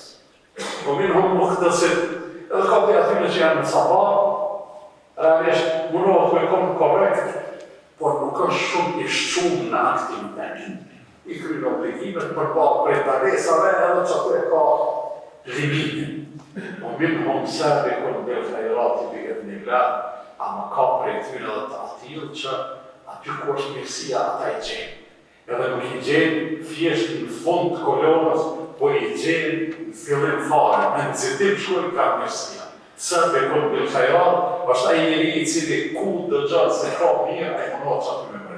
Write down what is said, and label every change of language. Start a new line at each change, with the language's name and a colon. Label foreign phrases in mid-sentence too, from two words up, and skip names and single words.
Albanian: Po
Arabic: منهم مقتصد,
Albanian: edhe ka të atyre që janë në sabar, realisht mundohet me kom korrekt, por nuk është shumë i shqumë në aktivitet. I kryen obligimet përballë prej pagesave edhe që ato e ka limitin. O
Arabic: منهم سابق بالخيرات بإذن الله,
Albanian: ama ka prej tyre edhe të atill që aty ku është mirësia ata i gjenë. Edhe nuk i gjenë thjesht në fund të kolonës, po i gjenë në fillim fare, në nxitim shkojnë ka mirësia.
Arabic: سابق بالخيرات,
Albanian: është ai njeri i cili ku dëgjon se ka mirë, ai mundohet që aty me mërë.